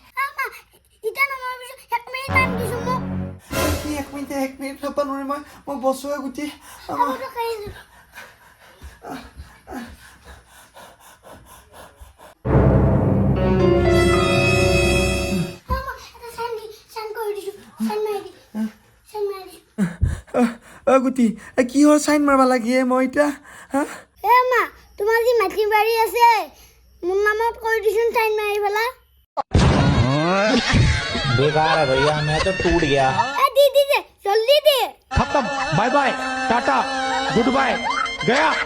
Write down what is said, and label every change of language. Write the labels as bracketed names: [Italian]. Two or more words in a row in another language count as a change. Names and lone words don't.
[Assamese] এক মিনিট থব নোৱাৰি মই বছোৱে গুটি গুটি কিহৰ চাইন মাৰবা লাগে মই এতিয়া তোমাৰ যি মাটি বাৰী আছে মোৰ নামত কৰি দিছোন চাইন মাৰি পেলা [Hindi] बेकार है भैया मैं तो टूट गया दी दे जल्दी दे खत्म [English] bye bye tata good bye [Hindi] गया